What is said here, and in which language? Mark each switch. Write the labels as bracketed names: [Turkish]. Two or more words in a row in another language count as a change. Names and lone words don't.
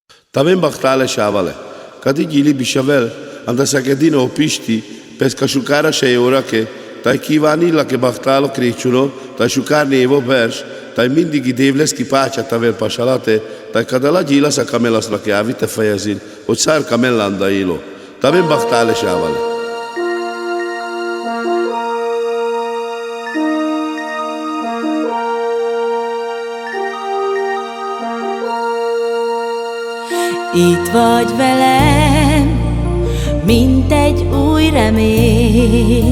[Romany] T'avem bachtale shavale. Kadi gili bishavel, andasakedino pishti, pesca shukara sheyorake, tai kivanilla ke bachtalo krichuno, tai shukarni evo vers, tai mindig dévleszki pácsát taver pasalate, tai kadala gyila sa kamelasznak javite fejezin, hogy szár kamellanda ilo. T'avem bachtale shavale. [Hungarian] Itt vagy velem, mint egy új remény.